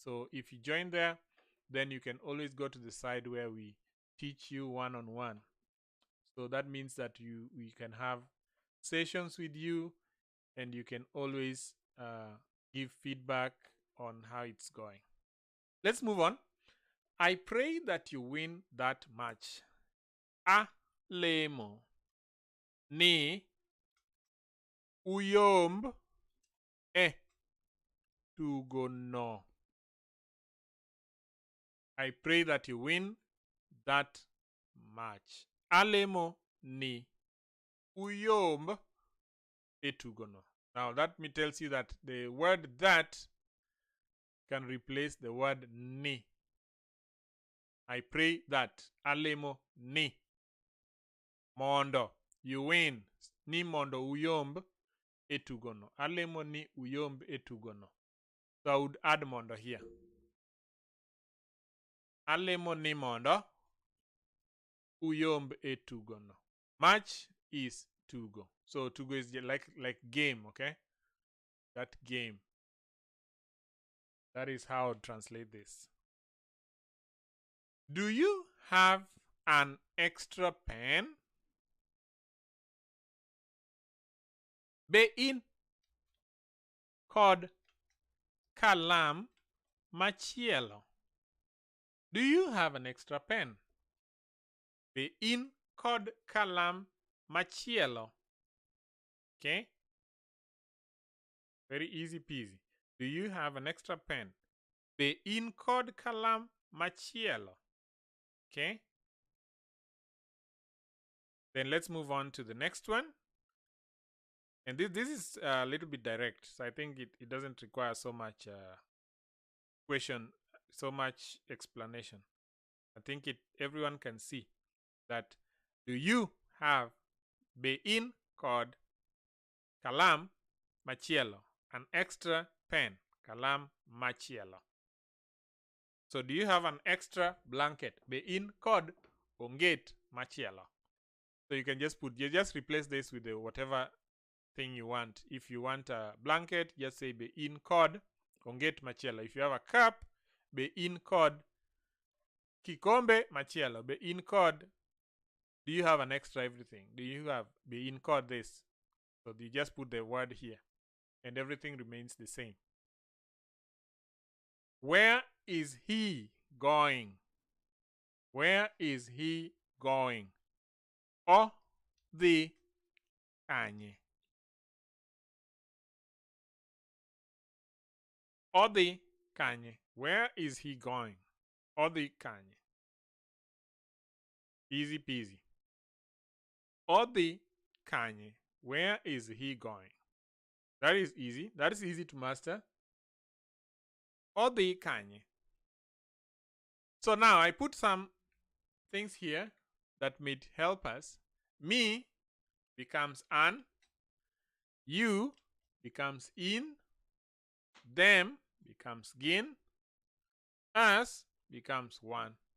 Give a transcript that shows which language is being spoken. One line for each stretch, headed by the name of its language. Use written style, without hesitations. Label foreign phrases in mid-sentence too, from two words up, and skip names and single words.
English: So if you join there, then you can always go to the side where we teach you one-on-one. So that means that we can have sessions with you, and you can always give feedback on how it's going. Let's move on. I pray that you win that match.
Luo (Kenya and Tanzania): Alemo ni uyomb e tugo no.
English: I pray that you win that match.
Luo (Kenya and Tanzania): Alemo ni uyomb e tugo no.
English: Now that tells you that the word that can replace the word ni. I pray that
Luo (Kenya and Tanzania): alemo ni mondo
English: you win,
Luo (Kenya and Tanzania): ni mondo uyomb e tugo no. Alemo ni uyomb e tugo no.
English: So I would add mondo here.
Luo (Kenya and Tanzania): Alemo ni mondo uyomb e tugo no.
English: Match is tugo. So tugo is like game, okay? That game. That is how I would translate this. Do you have an extra pen?
Luo (Kenya and Tanzania): Be in kod kalam machielo.
English: Do you have an extra pen?
Luo (Kenya and Tanzania): Be in kod kalam machielo.
English: Okay? Very easy peasy. Do you have an extra pen?
Luo (Kenya and Tanzania): Be in kod kalam machielo.
English: Okay? Then let's move on to the next one. And this is a little bit direct, so I think it doesn't require so much question, so much explanation. I think everyone can see that. Do you have
Luo (Kenya and Tanzania): be in kod kalam machielo,
English: an extra pen,
Luo (Kenya and Tanzania): kalam machielo?
English: So do you have an extra blanket?
Luo (Kenya and Tanzania): Be in kod onget machielo.
English: So you can just just replace this with whatever thing you want. If you want a blanket, just say
Luo (Kenya and Tanzania): be in kod onget machielo.
English: If you have a cup,
Luo (Kenya and Tanzania): be in kod kikombe machielo. Be in kod.
English: Do you have an extra everything? Do you have
Luo (Kenya and Tanzania): be in kod
English: this? So you just put the word here, and everything remains the same. Where is he going? Where is he going?
Luo (Kenya and Tanzania): Odhi kanye. Odhi kanye.
English: Where is he going?
Luo (Kenya and Tanzania): Odhi kanye.
English: Easy peasy.
Luo (Kenya and Tanzania): Odhi kanye.
English: Where is he going? That is easy. That is easy to master.
Luo (Kenya and Tanzania): Odhi kanye.
English: So now I put some things here that may help us. Me becomes an. You becomes in. Them becomes gin. Us becomes one.